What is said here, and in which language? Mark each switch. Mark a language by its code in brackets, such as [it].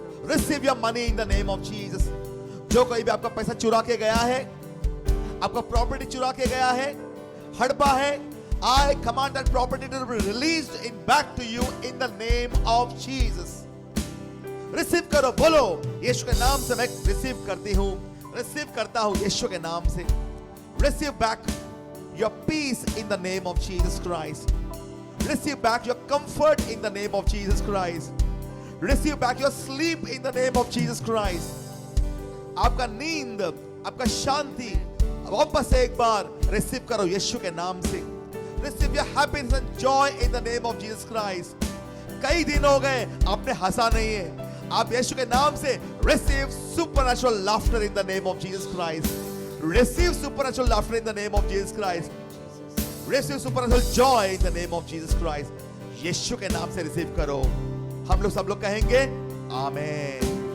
[en] Receive your money in the name of Jesus. [hi] जो कोई भी आपका पैसा चुरा के गया है, आपका प्रॉपर्टी चुरा के गया है, हड़पा है, [en] I command that property to be released in back to you in the name of Jesus. [hi] Receive करो, बोलो यीशु के नाम से मैं रिसीव करती हूं, रिसीव करता हूं यीशु के नाम से। [en] Receive back your peace in the name of Jesus Christ. Receive back your comfort in the name of Jesus Christ. Receive back your sleep in the name of Jesus Christ. [hi] आपका नींद, आपका शांति वापस एक बार रिसीव करो यीशु के नाम से। [en] Receive your happiness and joy in the name of Jesus Christ. [hi] कई दिन हो गए आपने हंसा नहीं है, आप यीशु के नाम से [en] receive supernatural laughter in the name of Jesus Christ. Receive supernatural laughter in the name of Jesus Christ. Receive supernatural joy in the name of Jesus Christ. [hi] यीशु के नाम से रिसीव करो। हम लोग सब लोग कहेंगे आमीन।